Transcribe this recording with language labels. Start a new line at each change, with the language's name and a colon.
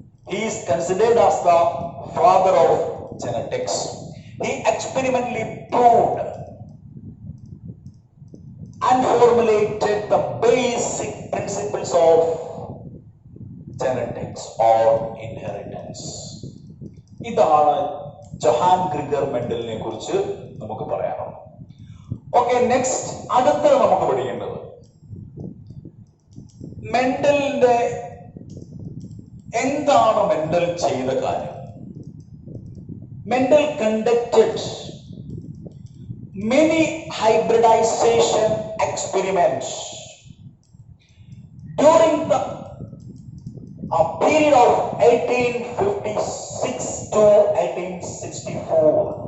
English: He is considered as the father of genetics. He experimentally proved and formulated the basic principles of genetics or inheritance.
Malayalam: ഇതാണ് Johan ക്രിഗർ മെൻഡലിനെ കുറിച്ച് നമുക്ക് പറയാനുള്ളത്. Okay, next അടുത്ത നമുക്ക് പഠിക്കേണ്ടത് മെൻഡലിന്റെ എന്താണ് മെൻഡൽ ചെയ്ത കാര്യം.
English: Mendel conducted many hybridization experiments during the period of 1856 to 1864.